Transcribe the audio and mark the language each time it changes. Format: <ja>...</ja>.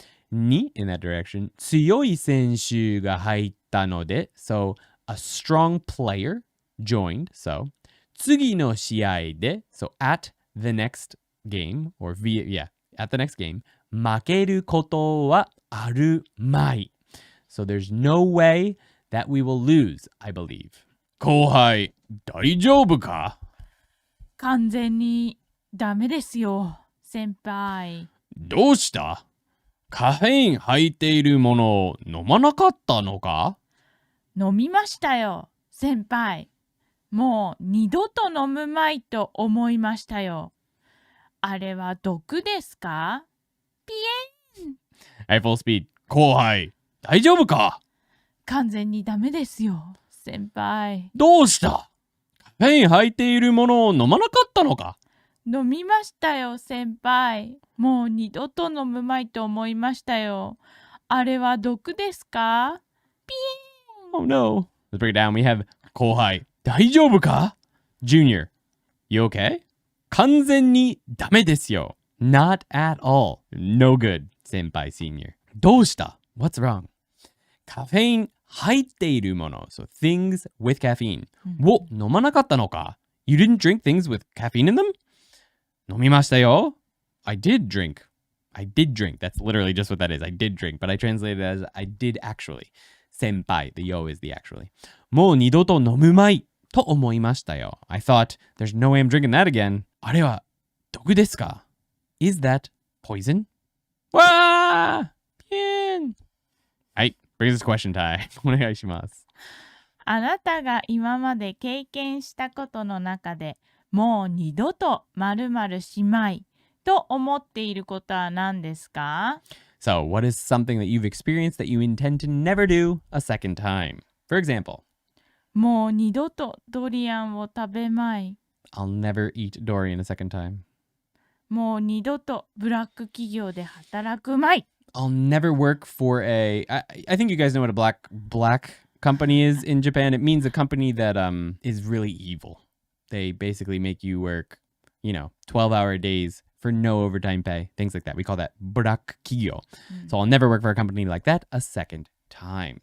<en>に, in that direction,</en> <ja>強い選手が入ったので,</ja> <en>so a strong player joined, so</en> <ja>次の試合で,</ja> <en>so at the next game, or at the next game,</en> <ja>負けることはあるまい.</ja> <en>So there's no way that we will lose, I believe.</en> <ja>後輩、大丈夫か? 完全にダメですよ、先輩。どうした? カフェイン入っているものを飲まなかったのか? 飲みましたよ、先輩。もう二度と飲むまいと思いましたよ。あれは毒ですか?ピエン。はい、</ja> <en>full speed.</en> <ja>後輩、大丈夫か? 完全にダメですよ、先輩。どうした? カフェイン入っているものを飲まなかったのか? 飲みましたよ、先輩。もう二度と飲むまいと思いましたよ。あれは毒ですか?ピエン。</ja> <en>Oh no. Let's break it down. We have</en> <ja>後輩、大丈夫か?</ja> <en>Junior, you okay?</en> <ja>完全にダメですよ。</ja> <en>Not at all. No good. 先輩、senior.</en> <ja>どうした?</ja> <en>What's wrong?</en> <ja>カフェイン入っているもの。</ja> <en>So things with caffeine.</en> <ja>を飲まなかったのか?</ja> <en>You didn't drink things with caffeine in them?</en> <ja>飲みましたよ。</ja> <en>I did drink. That's literally just what that is. I did drink, but I translated it as I did actually. 先輩, the yo is the actually.</en> <ja>もう二度と飲むまいと思いましたよ.</ja> <en>I thought, there's no way I'm drinking that again.</en> <ja>あれは毒ですか?</ja> <en>Is that poison?</en> <ja>わー! ピエン! はい、</ja> <en>brings us question time.</en> <ja>お願いします。あなたが今まで経験したことの中でもう二度と〇〇しまいと思っていることは何ですか？</ja> <en>So, what is something that you've experienced that you intend to never do a second time? For example,</en> <ja>もう二度とドリアンを食べまい。</ja> <en>I'll never eat durian a second time.</en> <ja>もう二度とブラック企業で働くまい。</ja> <en>I'll never work for I think you guys know what a black company is in Japan. It means a company that is really evil. They basically make you work, 12-hour days for no overtime pay, things like that. We call that black kigyo. So I'll never work for a company like that a second time.</en>